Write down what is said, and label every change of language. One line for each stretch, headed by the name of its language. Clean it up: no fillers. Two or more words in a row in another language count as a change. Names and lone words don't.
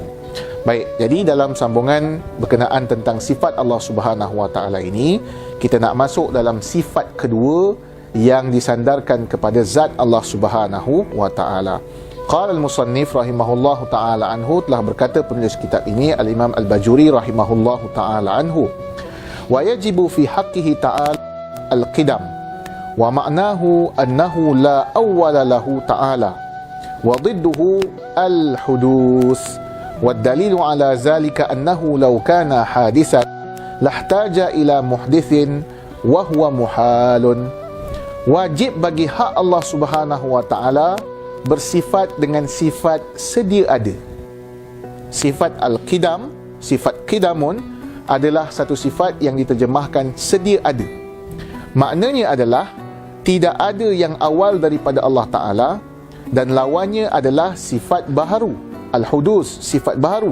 Malay: Baik, jadi dalam sambungan berkenaan tentang sifat Allah
Arabic: سبحانه وتعالى
Malay: ini, kita nak masuk dalam sifat kedua yang disandarkan kepada zat Allah
Arabic: سبحانه وتعالى. قال المصنف رحمه الله تعالى عنه,
Malay: telah berkata penulis kitab ini al-Imam al-Bajuri
Arabic: رحمه الله تعالى عنه, ويجب في حقه تعالى القدم ومعناه أنه لا أول له تعالى وضده الحدوث والدليل على ذلك أنه لو كان حادثا لاحتاج إلى محدث وهو محال.
Malay: Wajib bagi hak Allah
Arabic: سبحانه وتعالى
Malay: bersifat dengan sifat sedia ada. Sifat al-qidam, sifat qidamun adalah satu sifat yang diterjemahkan sedia ada. Maknanya adalah tidak ada yang awal daripada Allah Ta'ala, dan lawannya adalah sifat baharu, al-hudus, sifat baharu.